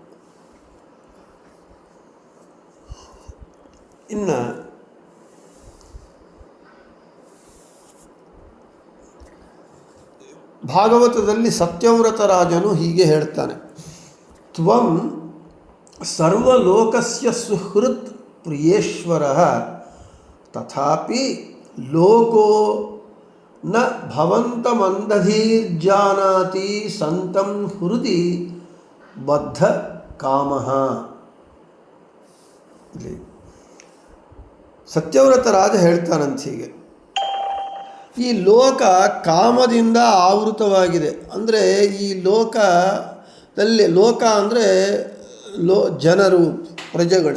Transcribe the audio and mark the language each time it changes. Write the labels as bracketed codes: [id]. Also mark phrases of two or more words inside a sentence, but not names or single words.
[kn] ಇನ್ನು ಭಾಗವತದಲ್ಲಿ ಸತ್ಯವ್ರತ ರಾಜನು ಹೀಗೆ ಹೇಳ್ತಾನೆ, [sa] त्वं सर्वलोकस्य सुहृत् प्रियेश्वर तथापि लोको न भवन्तमन्दधीर्जानाति सन्तं हृदि बद्ध कामः. [kn] ಸತ್ಯವ್ರತ ರಾಜ ಹೇಳ್ತಾನಂತ ಹೀಗೆ, ಈ ಲೋಕ ಕಾಮದಿಂದ ಆವೃತವಾಗಿದೆ. ಅಂದರೆ ಈ ಲೋಕದಲ್ಲಿ, ಲೋಕ ಅಂದರೆ ಜನರು, ಪ್ರಜೆಗಳು.